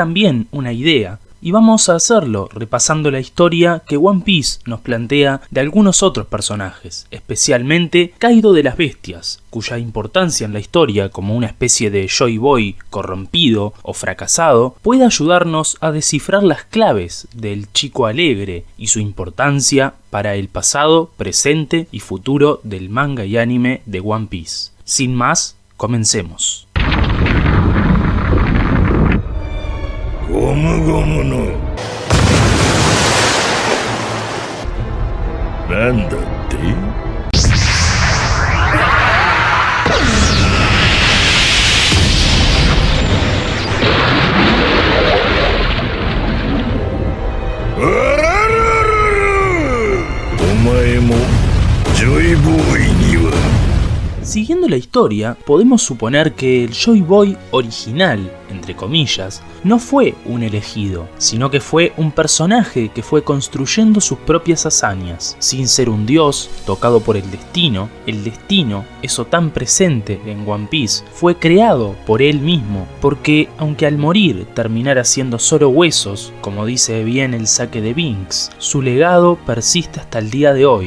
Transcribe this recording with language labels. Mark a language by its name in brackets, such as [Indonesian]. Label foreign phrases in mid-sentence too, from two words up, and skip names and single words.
[Spanish] también una idea, y vamos a hacerlo repasando la historia que One Piece nos plantea de algunos otros personajes, especialmente Kaido de las Bestias, cuya importancia en la historia como una especie de Joy Boy corrompido o fracasado puede ayudarnos a descifrar las claves del chico alegre y su importancia para el pasado, presente y futuro del manga y anime de One Piece. Sin más, comencemos. [Japanese] ゴムゴムのなんだってあららららお前もジョイボーイには [Spanish] Siguiendo la historia, podemos suponer que el Joy Boy original, entre comillas, no fue un elegido, sino que fue un personaje que fue construyendo sus propias hazañas. Sin ser un dios tocado por el destino, eso tan presente en One Piece, fue creado por él mismo, porque aunque al morir terminara siendo solo huesos, como dice bien el saque de Binks, su legado persiste hasta el día de hoy.